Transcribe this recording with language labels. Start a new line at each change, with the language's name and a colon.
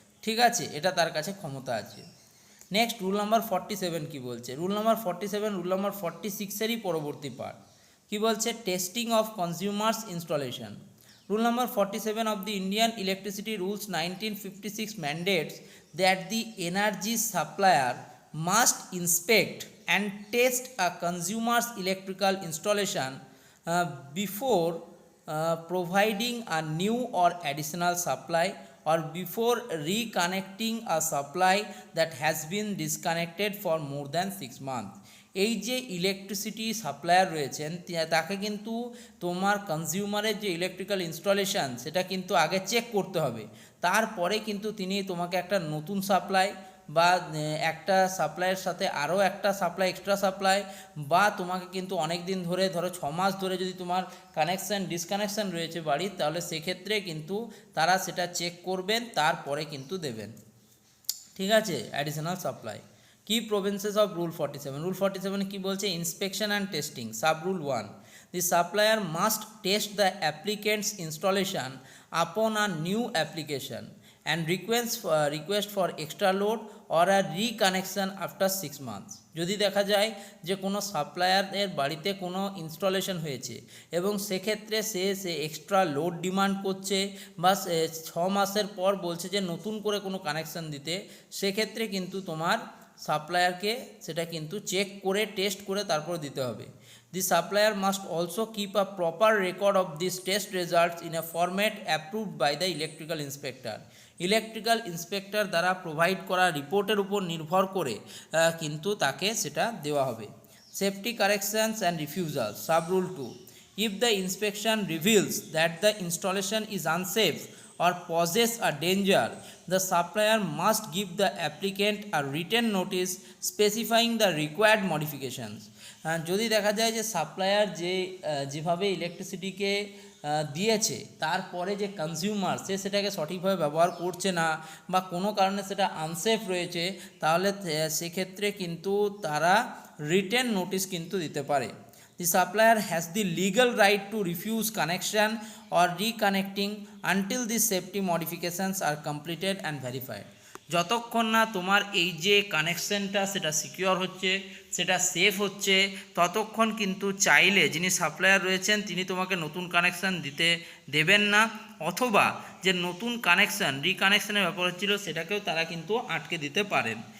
Bangla: ঠিক আছে, এটা তার কাছে ক্ষমতা আছে। নেক্সট রুল নাম্বার 47 কি বলছে, রুল নাম্বার 47 রুল নাম্বার 46-এরই পরবর্তী পার্ট। কি বলছে, testing of consumers installation.
English: Rule number 47 of the Indian Electricity Rules 1956 mandates that the energy supplier must inspect and test a consumer's electrical installation before providing a new or additional supply or before reconnecting a supply that has been disconnected for more than 6 months.
Bangla: এই যে electricity supplier রয়েছেন তাকে কিন্তু তোমার কনজিউমারের যে electrical installation সেটা কিন্তু আগে চেক করতে হবে, তারপরে কিন্তু তিনি তোমাকে একটা নতুন সাপ্লাই বা একটা সাপ্লাইয়ের সাথে আরও একটা সাপ্লাই এক্সট্রা সাপ্লাই বা তোমাকে কিন্তু অনেক দিন ধরে ধরো 6 মাস ধরে যদি তোমার কানেকশান ডিসকানেকশান রয়েছে বাড়ির, তাহলে সেক্ষেত্রে কিন্তু তারা সেটা চেক করবেন, তারপরে কিন্তু দেবেন। ঠিক আছে, অ্যাডিশনাল সাপ্লাই। কি প্রভিন্সেস অফ রুল 47, রুল 47 কি বলছে? Inspection and testing. Sub rule 1,
English: the supplier must test the applicant's installation upon a new application and request for extra load or a reconnection after 6 months.
Bangla: যদি দেখা যায় যে কোনো সাপ্লায়ারের বাড়িতে কোনো ইনস্টলেশন হয়েছে এবং সেক্ষেত্রে সে এক্সট্রা লোড ডিমান্ড করছে বা 6 মাসের পর বলছে যে নতুন করে কোনো কানেকশান দিতে, সেক্ষেত্রে কিন্তু তোমার সাপ্লায়ারকে সেটা কিন্তু চেক করে টেস্ট করে তারপর দিতে হবে।
English: The supplier must also keep a proper record of these test results in a format approved by the electrical inspector.
Bangla: Electrical inspector দ্বারা প্রোভাইড করা রিপোর্টের উপর নির্ভর করে কিন্তু তাকে সেটা দেওয়া হবে। Safety corrections and refusal. Sub rule 2,
English: if the inspection reveals that the installation is unsafe or poses a danger, the supplier must give the applicant a written notice specifying the required modifications.
Bangla: যদি দেখা যায় যে supplier যেভাবে ইলেকট্রিসিটিকে দিয়েছে তারপরে যে consumer সেটাকে সঠিকভাবে ব্যবহার করছে না বা কোনো কারণে সেটা আনসেফ রয়েছে, তাহলে সেক্ষেত্রে কিন্তু তারা রিটেন নোটিশ কিন্তু দিতে পারে।
English: The supplier has the legal right to refuse connection or reconnecting until the safety modifications are completed and verified.
Bangla: যতক্ষণ না তোমার এই যে কানেকশানটা সেটা সিকিওর হচ্ছে, সেটা সেফ হচ্ছে, ততক্ষণ কিন্তু চাইলে যিনি সাপ্লায়ার রয়েছেন তিনি তোমাকে নতুন কানেকশান দিতে দেবেন না, অথবা যে নতুন কানেকশান রিকানেকশানের ব্যাপার হচ্ছিল সেটাকেও তারা কিন্তু আটকে দিতে পারেন।